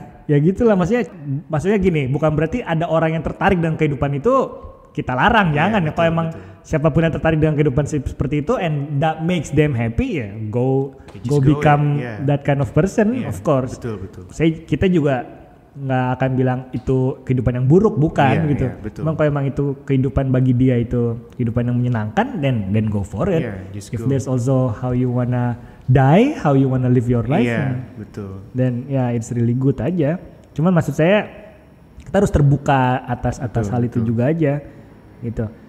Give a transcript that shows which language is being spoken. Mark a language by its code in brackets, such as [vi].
[id] ya gitulah. Maksudnya gini, bukan berarti ada orang yang tertarik dengan kehidupan itu kita larang, jangan ya. Kalau emang siapapun yang tertarik dengan kehidupan seperti itu [en] and that makes them happy, [id] ya [en] go become that kind of person, of course. [id] Betul. Kita juga nggak akan bilang itu kehidupan yang buruk, bukan gitu. Memang kalau emang itu kehidupan bagi dia itu kehidupan yang menyenangkan, [en] then go for it. If there's also how you wanna die, how you wanna live your life, then it's really good [id] aja. Cuman maksud saya kita harus terbuka atas hal itu juga aja gitu.